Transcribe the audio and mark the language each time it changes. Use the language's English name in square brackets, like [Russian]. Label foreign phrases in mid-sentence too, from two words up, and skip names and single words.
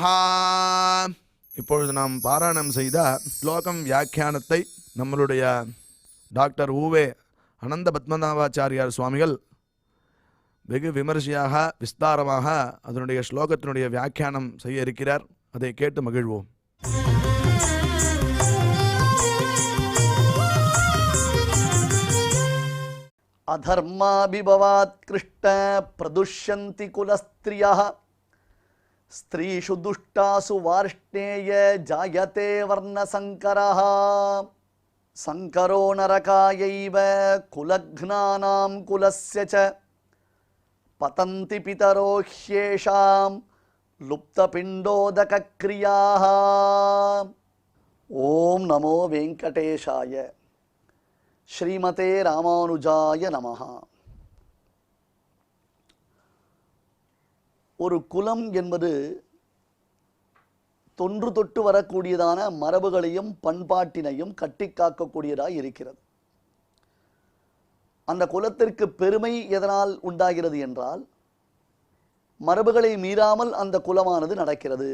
[Tamil] இப்பொழுது நாம் பாராயணம் செய்த ஸ்லோகம் வியாக்கியானத்தை நம்மளுடைய டாக்டர் ஊவே அனந்த பத்மநாபாச்சாரியார் சுவாமிகள் வெகு விமர்சையாக விஸ்தாரமாக அதனுடைய ஸ்லோகத்தினுடைய வியாக்கியானம் செய்ய இருக்கிறார். அதை கேட்டு மகிழ்வோம். [Sanskrit] अधर्माभिभवात् कृष्ण प्रदुष्यन्ति कुलस्त्रियः स्त्रीषु दुष्टासु वार्ष्णेय जायते वर्णसङ्करः. सङ्करो नरकायैव कुलघ्नानां कुलस्य च पतन्ति पितरो ह्येषां लुप्तपिण्डोदकक्रियाः. ॐ नमो वेङ्कटेशाय. श्रीमते रामानुजाय नमः. [Tamil] ஒரு குலம் என்பது தொன்று தொட்டு வரக்கூடியதான மரபுகளையும் பண்பாட்டினையும் கட்டி காக்கக்கூடியதாய் இருக்கிறது. அந்த குலத்திற்கு பெருமை எதனால் உண்டாகிறது என்றால் மரபுகளை மீறாமல் அந்த குலமானது நடக்கிறது.